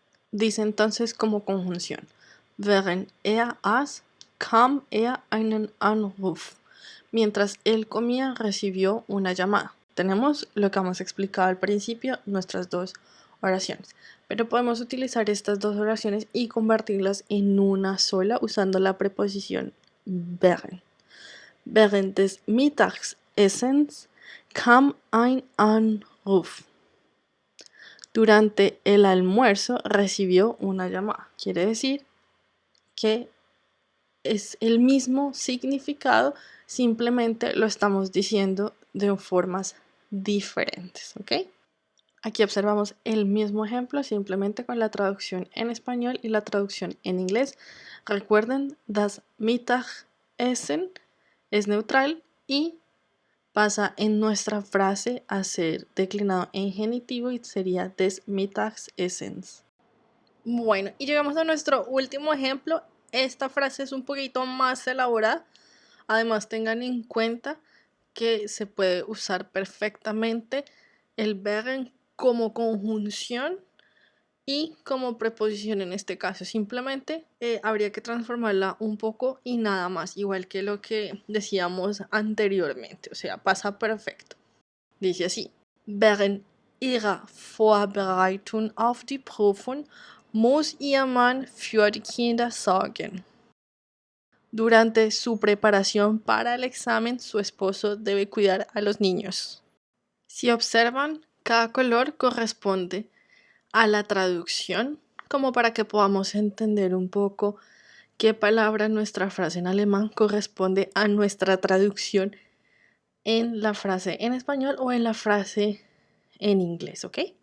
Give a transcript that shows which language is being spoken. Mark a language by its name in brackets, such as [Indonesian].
[Spanish] Dice entonces como conjunción: [German] Während aß, kam einen Anruf. [Spanish] Mientras él comía, recibió una llamada. Tenemos lo que hemos explicado al principio, nuestras dos oraciones. Pero podemos utilizar estas dos oraciones y convertirlas en una sola usando la preposición während. [German] Während des Mittagessens kam ein Anruf. [Spanish] Durante el almuerzo recibió una llamada. Quiere decir que es el mismo significado, simplemente lo estamos diciendo de formas diferentes, ¿ok? Aquí observamos el mismo ejemplo, simplemente con la traducción en español y la traducción en inglés. Recuerden, das Mittagessen es neutral y pasa en nuestra frase a ser declinado en genitivo y sería des Mittagessens. Bueno, y llegamos a nuestro último ejemplo. Esta frase es un poquito más elaborada. Además, tengan en cuenta que se puede usar perfectamente el werden como conjunción y como preposición en este caso. Simplemente habría que transformarla un poco y nada más, igual que lo que decíamos anteriormente. O sea, pasa perfecto. Dice así: [German] Während ihrer Vorbereitung auf die Prüfung muss ihr Mann für die Kinder sorgen. [Spanish] Durante su preparación para el examen, su esposo debe cuidar a los niños. Si observan, cada color corresponde a la traducción, como para que podamos entender un poco qué palabra en nuestra frase en alemán corresponde a nuestra traducción en la frase en español o en la frase en inglés, ¿ok?